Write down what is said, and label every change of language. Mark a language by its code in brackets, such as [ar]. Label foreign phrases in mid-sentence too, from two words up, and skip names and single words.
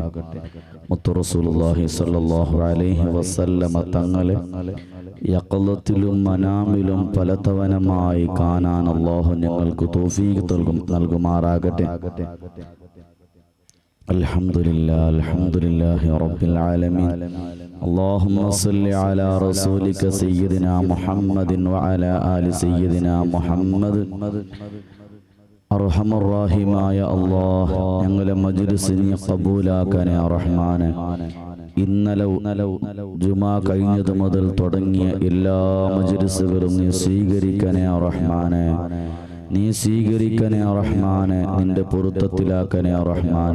[ml] മുത്ത് [ar] رسول الله صلى الله عليه وسلم [ml] തങ്ങളെ യഖലത്തിലും മനാമിലും പലതവണമായി കാണാൻ അല്ലാഹു ഞങ്ങൾക്ക് തൗഫീഖ് നൽകുമാറാകട്ടെ. [ar] الحمد لله رب العالمين. اللهم صل على رسولك سيدنا محمد وعلى آل سيدنا محمد. [ml] അർഹമർറാഹിമായ അല്ലാഹ് ഞങ്ങളെ മജ്ലിസിനെ ഖബൂലാക്കണേ റഹ്മാനെ. ഇന്നലെ ജുമാ കഴിഞ്ഞതു മുതൽ തുടങ്ങിയ എല്ലാ മജ്ലിസുകളും നീ സ്വീകരിക്കണേ റഹ്മാനെ. നീ സ്വീകരിക്കണേ റഹ്മാനെ. നിന്റെ പൊരുത്തത്തിലാക്കണേ റഹ്മാനെ.